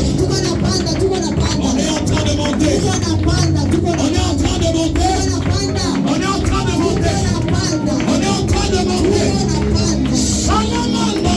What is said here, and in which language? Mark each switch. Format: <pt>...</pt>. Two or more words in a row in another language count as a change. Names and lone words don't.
<sw>Tuko napanda, tuko napanda.</sw> <fr>On est en train de monter.</fr> <sw>Tuko napanda, tuko</sw> <fr>On est en train de monter.</fr> <sw>napanda.</sw> <fr>On est en train de monter.</fr> <sw>Napanda.</sw> <fr>On est en train de monter.</fr> <sw>Napanda. Shalom.</sw>